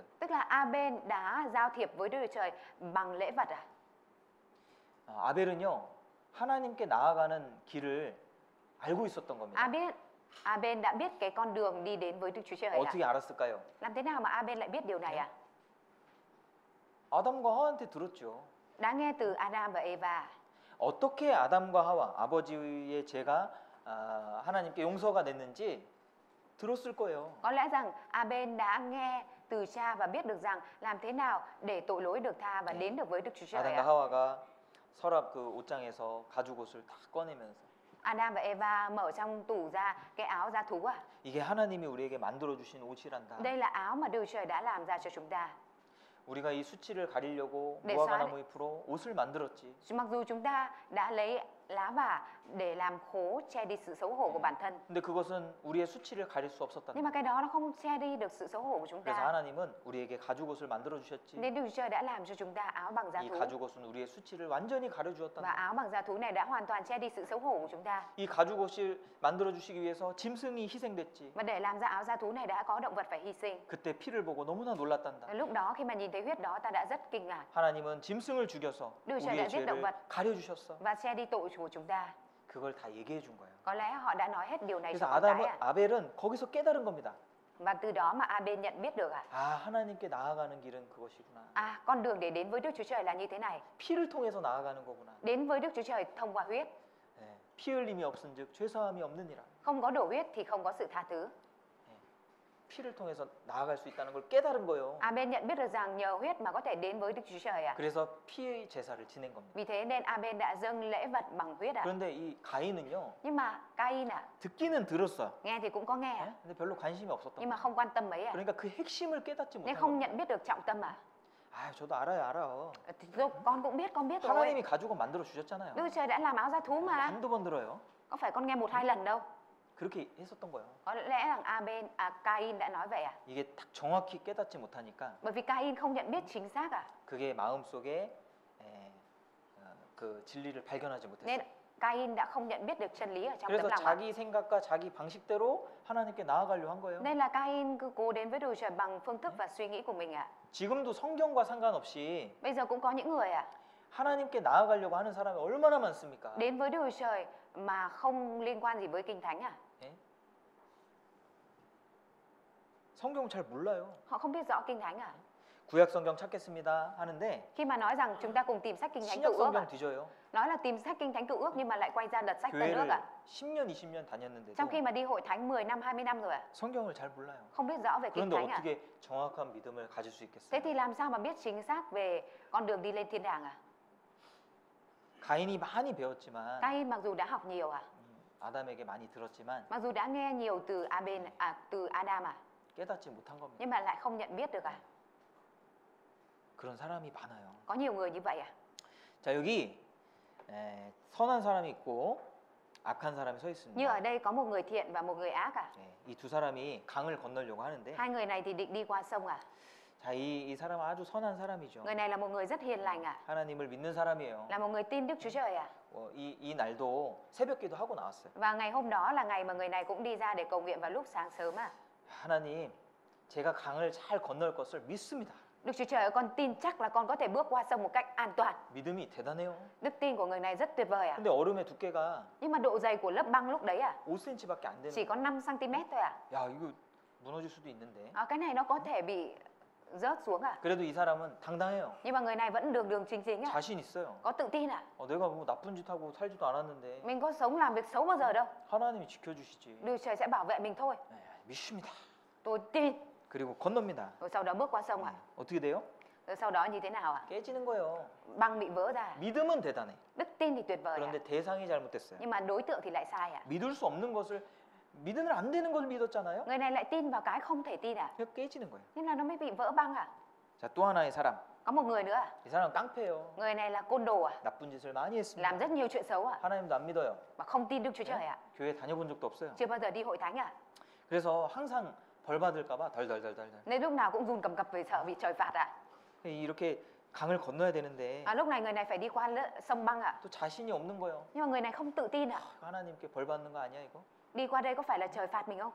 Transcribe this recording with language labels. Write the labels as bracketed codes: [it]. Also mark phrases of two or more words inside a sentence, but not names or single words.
[vi] Tức là Aben đã giao thiệp với Đức Chúa Trời bằng lễ vật à? [ko] 아벨은요, 하나님께 나아가는 길을 알고 있었던 겁니다. [vi] Aben đã biết cái con đường đi đến với Đức Chúa Trời à? [ko] 어떻게 알았을까요? [vi] Làm thế nào mà Aben lại biết điều này à? [ko] 아담과 하와한테 들었죠. [vi] Đã nghe từ Adam và Eva. [ko] 어떻게 아담과 하와, 아버지의 죄가 하나님께 용서가 됐는지 들었을 거예요. [vi] Có lẽ rằng Aben đã nghe từ cha và biết được rằng làm thế nào để tội lỗi được tha và đến được với Đức Chúa Trời [ko] 아담과 [vi] ạ. [ko] 하와가 서랍 그 옷장에서 가죽 옷을 다 꺼내면서 [vi] Adam và Eva mở trong tủ ra cái áo da thú à? [ko] 이게 하나님이 우리에게 만들어 주신 옷이란다. [vi] Đây là áo mà Đức Chúa Trời đã làm ra cho chúng ta. [ko] 우리가 이 수치를 가리려고 네, 무화과나무 잎으로 옷을 만들었지. [vi] Mặc dù chúng ta đã lấy lá vả để làm khố che đi sự xấu hổ của bản thân, [ko] 근데 그것은 우리의 수치를 가릴 수 없었다. [vi] nhưng mà cái đó nó không che đi được sự xấu hổ của chúng [ko] 그래서 [vi] ta. [ko] 하나님은 우리에게 가죽 옷을 만들어 주셨지. [vi] Nên Đức Chúa Trời đã làm cho chúng ta áo bằng da [ko] 이 [vi] thú. [ko] 가죽 옷은 우리의 수치를 완전히 가려 [vi] Và [ko] 주었다. [vi] áo bằng da thú này đã hoàn toàn che đi sự xấu hổ của chúng ta. [ko] 이 가죽 옷을 만들어 주시기 위해서 짐승이 희생됐지. [vi] Và để làm ra áo da thú này đã có động vật phải hy sinh. [ko] 그때 피를 보고 너무나 놀랐단다. [vi] Và lúc đó khi mà nhìn thấy huyết đó ta đã rất kinh ngạc [ko] 하나님은 짐승을 죽여서 [vi] Đức Chúa Trời [ko] 우리의 [vi] đã giết động [ko] 죄를 [vi] vật. [ko] 가려 주셨어. [vi] và che đi tội của chúng ta. [ko] 그걸 다 얘기해 준 거예요. [vi] Có lẽ họ đã nói hết điều này [ko] 그래서 [vi] cho con cái [ko] 아담은 [vi] ạ. [ko] 아벨은 거기서 깨달은 겁니다. [vi] Và từ đó mà Aben nhận biết được [ko] 하나님께 나아가는 길은 그것이구나. [vi] con đường để đến với Đức Chúa Trời là như thế này. [ko] 피를 통해서 나아가는 거구나. [vi] Đến với Đức Chúa Trời thông qua huyết. [ko] 네, 피 흘림이 없은즉 죄사함이 없느니라. [vi] Không có đổ huyết thì không có sự tha thứ. [ko] 피를 통해서 나아갈 수 있다는 걸 깨달은 거예요. [vi] Aben nhận biết được rằng nhờ huyết mà có thể đến với Đức Chúa Trời ạ. [ko] 그래서 피의 제사를 지낸 겁니다. [vi] Vì thế nên Aben đã dâng lễ vật bằng huyết ạ. [ko] 그런데 이 가인은요, [vi] Nhưng mà Cain [ko] 듣기는 들었어요. [vi] nghe thì cũng có nghe [ko] 네? 근데 별로 관심이 없었던 [vi] nhưng mà [ko] 거예요. [vi] không quan tâm mấy ạ. [ko] 그러니까 그 핵심을 깨닫지 [vi] Nên [ko] 못한 [vi] không [ko] 거예요. [vi] nhận biết được trọng tâm à. [ko] 저도 알아요. [vi] Thì con cũng biết rồi. [ko] 하나님이 가죽을 만들어 주셨잖아요. [vi] Đức Chúa Trời đã làm áo da thú mà. [ko] 한두 번 들어요. [vi] Có phải con nghe 1-2 lần đâu. [ko] 그렇게 했었던 거예요. [vi] Có lẽ rằng Cain đã nói vậy à? [ko] 이게 딱 정확히 깨닫지 못하니까 [vi] Bởi vì Cain không nhận biết chính xác à? [ko] 그게 마음속에 그 진리를 발견하지 못했어요. [vi] Nên Cain đã không nhận biết được chân lý ở trong [ko] 그래서 [vi] tấm lòng. [ko] 자기 생각과 자기 방식대로 하나님께 나아가려 한 거예요. [vi] Nên là Cain cứ cố đến với Đức Chúa Trời bằng phương thức và suy nghĩ của mình ạ. [ko] 지금도 성경과 상관없이 [vi] Bây giờ cũng có những người [ko] 하나님께 나아가려고 하는 사람이 얼마나 많습니까? [vi] đến với Đức Chúa Trời mà không liên quan gì với Kinh Thánh à? [ko] 예? 성경 잘 몰라요. [vi] Họ không biết rõ Kinh Thánh à? [ko] 구약 성경 찾겠습니다 하는데 [vi] Khi mà nói rằng chúng ta cùng tìm sách Kinh Thánh [ko] 신약 [vi] Cựu Ước [ko] 성경 [vi] à? [ko] 뒤져요. [vi] Nói là tìm sách Kinh Thánh Cựu Ước nhưng mà lại quay ra lật sách Tân Ước [ko] 교회를 [vi] à? [ko] 10년, 20년 다녔는데도 [vi] Trong khi mà đi hội thánh 10 năm, 20 năm rồi à? [ko] 성경을 잘 몰라요. [vi] Không biết rõ về Kinh [ko] 그런데 [vi] Thánh à? [ko] 어떻게 정확한 믿음을 가질 수 [vi] Thế [ko] 있겠어요? [vi] thì làm sao mà biết chính xác về con đường đi lên thiên đàng à? [ko] 가인이 많이 배웠지만 [vi] Cain mặc dù đã học nhiều [ko] 아담에게 많이 들었지만 [vi] mặc dù đã nghe nhiều từ từ Adam [ko] 깨닫지 못한 겁니다. [vi] nhưng mà lại không nhận biết được [ko] 그런 사람이 많아요. [vi] Có nhiều người như vậy [ko] 자, 여기 선한 사람이 있고 악한 사람이 서 [vi] Như [ko] 있습니다. [vi] ở đây có một người thiện và một người ác [ko] 이 두 사람이 강을 건너려고 하는데 [vi] Hai người này thì định đi qua sông [ko] 자, 이 사람은 아주 선한 사람이죠. [vi] Người này là một người rất hiền lành [ko] 하나님을 믿는 사람이에요. [vi] Là một người tin Đức Chúa Trời [ko] 이 날도 새벽기도 하고 나왔어요. [vi] Và ngày hôm đó là ngày mà người này cũng đi ra để cầu nguyện vào lúc sáng sớm [ko] 하나님, 제가 강을 잘 건널 것을 믿습니다. [vi] Đức Chúa Trời ơi, con tin chắc là con có thể bước qua sông một cách an toàn. [ko] 믿음이 대단해요. [vi] Đức tin của người này rất tuyệt vời [ko] 근데 얼음의 두께가 [vi] Nhưng mà độ dày của lớp băng lúc đấy [ko] 5cm밖에 안 되는 [vi] chỉ có [ko] 거예요. [vi] 5 cm thôi [ko] 야, 이거 무너질 수도 있는데. [vi] Cái này nó có thể bị rớt xuống [ko] 그래도 이 사람은 당당해요. [vi] Nhưng mà người này vẫn đường đường chính chính [ko] 자신 있어요. [vi] Có tự tin [ko] 내가 뭐 나쁜 짓 하고 살지도 않았는데 [vi] Mình có sống làm việc xấu bao giờ đâu. [ko] 하나님이 지켜주시지. [vi] Đức Trời sẽ bảo vệ mình thôi. [ko] 믿습니다. [vi] Tôi tin. [ko] 그리고 건넙니다. [vi] Rồi sau đó bước qua sông [ko] 어떻게 돼요? [vi] Rồi sau đó như thế nào ạ? [ko] 깨지는 거예요. [vi] Băng bị vỡ ra. [ko] 믿음은 대단해. [vi] Đức tin thì tuyệt vời ạ. [ko] 그런데 대상이 잘못됐어요. [vi] Nhưng mà đối tượng thì lại sai ạ. [ko] 믿을 수 없는 것을 믿으면 안 되는 것을 믿었잖아요. [vi] Người này lại tin vào cái không thể tin ạ. [ko] 그래서 깨지는 거예요. [vi] Nên là nó mới bị vỡ băng ạ. [ko] 자, 또 하나의 사람. [vi] Có một người nữa ạ. [ko] 이 사람은 깡패예요. [vi] Người này là côn đồ ạ. [ko] 나쁜 짓을 많이 했습니다. [vi] Làm rất nhiều chuyện xấu ạ. [ko] 하나님도 안 믿어요. [vi] Mà không tin Đức Chúa Trời ạ. [ko] 교회 다녀본 적도 없어요. [vi] Chưa bao giờ đi hội thánh ạ. [ko] 그래서 항상 벌 받을까봐 덜덜덜덜. [vi] Nên lúc nào cũng run cầm cập vì sợ bị trời phạt ạ. [ko] 이렇게 강을 건너야 되는데 [vi] Lúc này người này phải đi qua sông băng ạ. [ko] 또 자신이 없는 거예요. [vi] Nhưng mà người này không tự tin ạ. [ko] 하나님께 벌 받는 거 아니야 이거? [vi] Đi qua đây có phải là trời phạt mình không?